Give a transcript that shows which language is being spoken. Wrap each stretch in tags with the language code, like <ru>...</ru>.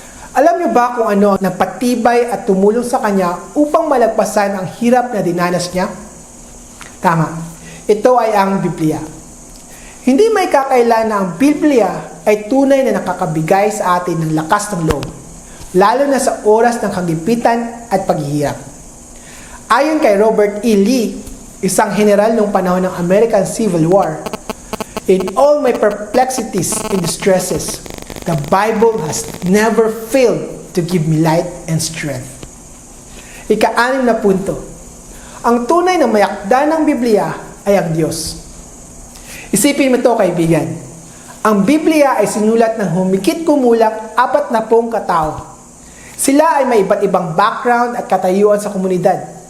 <tl>Alam niyo ba kung ano ang nagpatibay at tumulong sa kanya upang malagpasan ang hirap na dinanas niya? Tama, ito ay ang Biblia. Hindi may kakailan na ang Biblia ay tunay na nakakabigay sa atin ng lakas ng loob, lalo na sa oras ng kagipitan at paghihirap. Ayon kay Robert E.</tl> <en>Lee,</en> <tl>isang general noong panahon ng</tl> <en>American Civil War, in all my perplexities and distresses, the Bible has never failed to give me light and strength.</en> <tl>Ika-6 na punto, ang tunay na mayakda ng Biblia ay ang Diyos. Isipin mo ito, kaibigan. Ang Biblia ay sinulat ng humigit kumulang 40 katao. Sila ay may iba't ibang background at katayuan sa komunidad.</tl>